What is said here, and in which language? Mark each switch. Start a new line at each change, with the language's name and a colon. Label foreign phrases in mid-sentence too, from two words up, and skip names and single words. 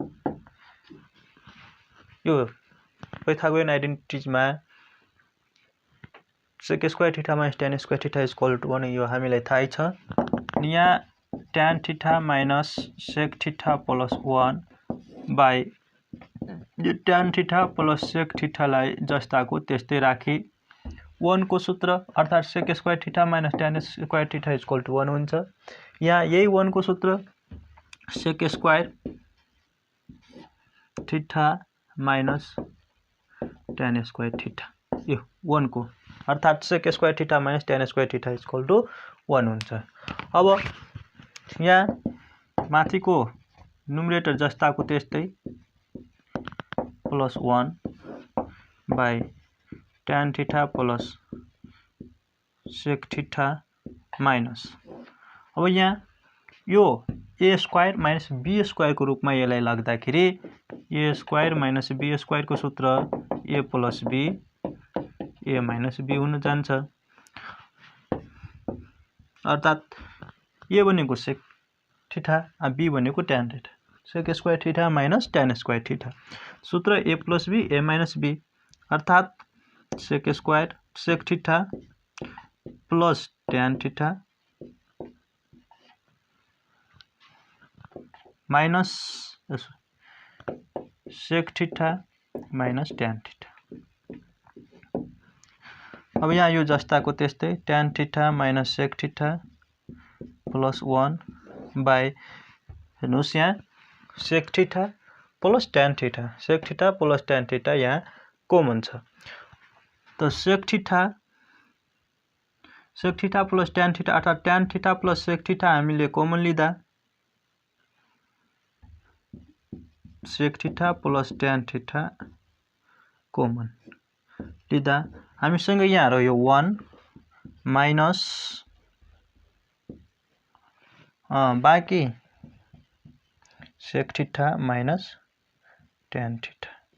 Nepali: यो पाइथागोरन आइडेन्टिटीजमा
English: sec square theta minus tan square theta is equal to 1
Nepali: यो हामीलाई थाहै छ। यहाँ
English: tan theta minus sec theta plus 1 by
Nepali: यो
English: tan theta plus sec theta
Nepali: लाई जस्ताको त्यस्तै राखी 1 को सूत्र अर्थात
English: sec square theta minus tan square theta is equal to 1
Nepali: हुन्छ। यहाँ यही 1 को सूत्र
English: sec square theta minus tan square theta
Nepali: यो 1 को अर्थात
English: sec square theta minus tan square theta is equal to 1
Nepali: हुन्छ। अब यहाँ माथिको न्युमरेटर जस्ताको त्यस्तै
English: plus 1 by tan theta plus sec theta minus
Nepali: अब यहाँ यो
English: a square minus b square
Nepali: को रूपमा यसलाई लाग्दाखेरि a स्क्वायर माइनस b स्क्वायर को सूत्र
English: a plus b a minus b
Nepali: हुन जान्छ। अर्थात a भनेको
English: sec theta
Nepali: b भनेको
English: tan theta sec square theta minus tan square theta
Nepali: सूत्र
English: a plus b a minus b
Nepali: अर्थात
English: sec square sec theta plus tan theta minus sec theta minus tan theta.
Nepali: अब यहाँ यो जस्ताको त्यस्तै
English: tan theta minus sec theta plus 1 by
Nepali: हेर्नुस् यहाँ
English: sec theta plus tan theta
Nepali: यहाँ कमन छ। तो
English: sec theta plus tan theta
Nepali: अर्थात
English: tan theta plus sec theta
Nepali: हामीले कमन लिँदा
English: sec theta plus tan theta
Nepali: कमन लिँदा हामीसँग यहाँ रह्यो 1 माइनस बाँकी
English: sec theta minus tan theta.